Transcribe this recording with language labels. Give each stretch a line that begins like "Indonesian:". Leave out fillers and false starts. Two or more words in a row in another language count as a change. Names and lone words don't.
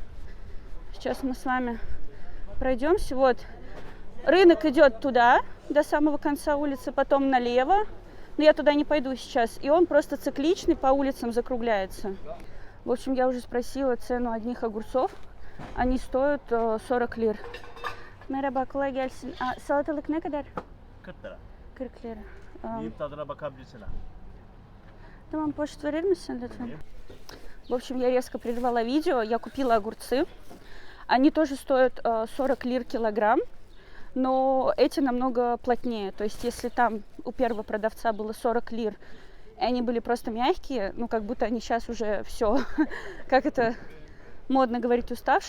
Russian: Сейчас мы с вами пройдемся. Вот, рынок идет туда, до самого конца улицы, потом налево. Но я туда не пойду сейчас. И он просто цикличный, по улицам закругляется. В общем, я уже спросила цену одних огурцов. Они стоят 40 лир.
Turkish: Merhaba, kolay gelsin. Salatalık ne kadar? 40 lira. 40 lira. Yiyip tadına bakabilirsin ha. Tamam, poşet verir misin, lütfen?
Russian: В общем, я резко прервала видео. Я купила огурцы. Они тоже стоят 40 лир килограмм, но эти намного плотнее. То есть, если там у первого продавца было 40 лир, и они были просто мягкие, ну, как будто они сейчас уже все, как это модно говорить, уставшие.